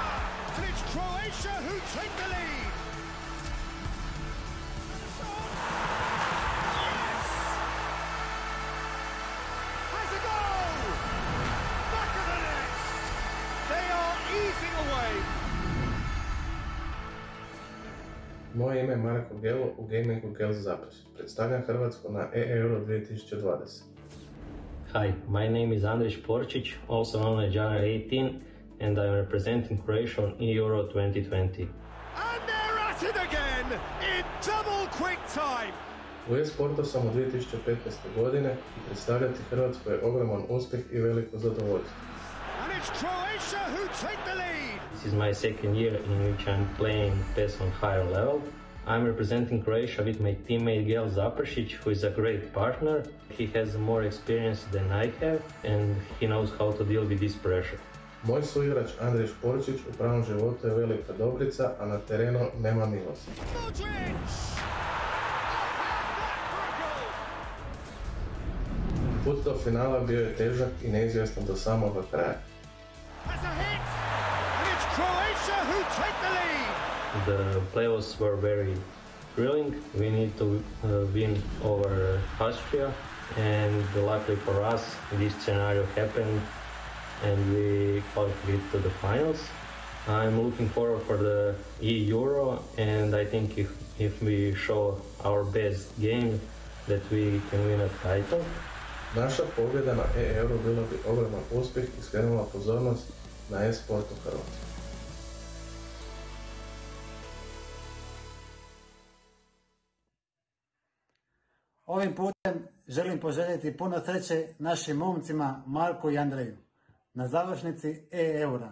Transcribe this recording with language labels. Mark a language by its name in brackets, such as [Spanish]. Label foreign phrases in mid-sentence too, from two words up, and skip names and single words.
[English] And it's Croatia who take the lead. And the shot! Yes! Has a goal! Back of the net! They are easing away. [Croatian] Moje ime je Marko Gelo u gamingu Gel Zaprešić. Predstavljam Hrvatsku na eEuro 2020. [English] Hi, my name is Andriy Porčić, also known as Jana 18, and I'm representing Croatia on eEuro 2020. And they're at it again in double quick time. [Croatian] U e-sportu sam u 2015. godine i predstavljati Hrvatsku je ogroman uspjeh i veliko zadovoljstvo. [English] And it's Croatia who take the lead. This is my second year in which I'm playing PES on higher level. I'm representing Croatia with my teammate Gel Zaprešić, who is a great partner. He has more experience than I have, and he knows how to deal with this pressure. [Croatian] Moj suigrač Andriy Porčić u pravom životu je velika dobrica, a na terenu nema milosti. Put do finala bio je težak i neizvjestan do samoga kraja. [English] The playoffs were very thrilling. We need to win over Austria, and luckily for us, this scenario happened and we qualified to the finals. I'm looking forward for the eEuro, and I think if we show our best game, that we can win a title. [Croatian] Naša pobjeda na eEuru bila bi ogroman uspjeh i skrenula pozornost na e-sport u Hrvatskoj. Ovim putem želim poželjeti puno sreće našim momcima Marku i Andreju na završnici eEura.